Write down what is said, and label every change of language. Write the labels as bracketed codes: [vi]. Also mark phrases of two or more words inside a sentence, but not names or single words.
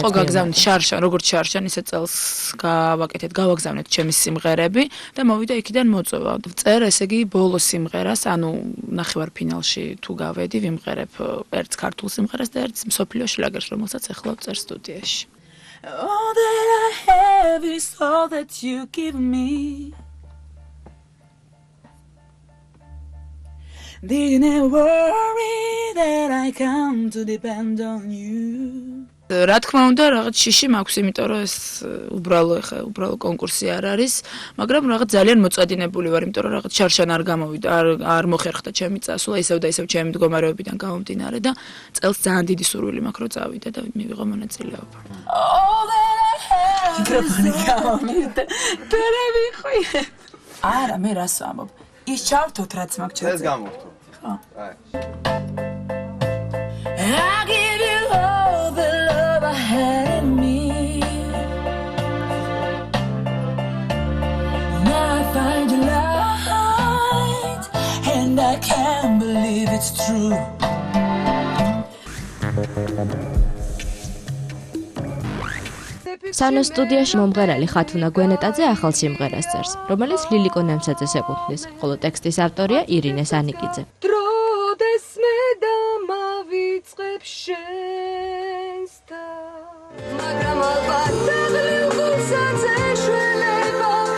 [ka] იყო გაგზავნით შარშან, როგორც შარშან ისე წელს გავაგზავნეთ ჩემი სიმღერები და მოვიდა იქიდან მოწვევა. წერ ესე იგი ბოლო სიმღერას, ანუ ნახევარფინალში თუ გავედი ვიმღერებ ერთ ქართულ სიმღერას და ერთ მსოფლიო შლაგერს, რომელსაც ახლა ვწერ სტუდიაში. [en] All that I have is all that you give me. Didn't worry that I come to depend on you. [ka] რა თქმა უნდა, რაღაც შიში მაქვს, იმიტომ რომ ეს უბრალო კონკურსი არ არის, მაგრამ რაღაც ძალიან მოწადინებული ვარ, იმიტომ რომ რაღაც შარშან არ გამოვიდა, არ მოხერხდა ჩემი წასვლა, ისევ და ისევ ჩემი მდგომარეობიდან გამომდინარე და წელს ძალიან დიდი სურვილი მაქვს, რომ წავიდე და მივიღო მონაწილეობა. მიკროფონი გამომივიდა. დერევი ხი. არა, მე რას ვამბობ? ის ჩავთოთ რაც მაქვს ჩემს. ეს გამოვთო. ხო. აი. [en] I give you all the love I had in me. Now I find your light, and I can't believe it's true. [ka] სანო სტუდიაში მომღერალი ხათუნა გვენეტაძე ახალ სიმღერას წერს, რომელიც ლილიკო ნემსაძეს ეკუთვნის, ხოლო ტექსტის ავტორია ირინე სანიკიძე. დროდეს მე დამავიწყებ შენსთან, მაგრამ ალბათ დაღლილსაც ეშველება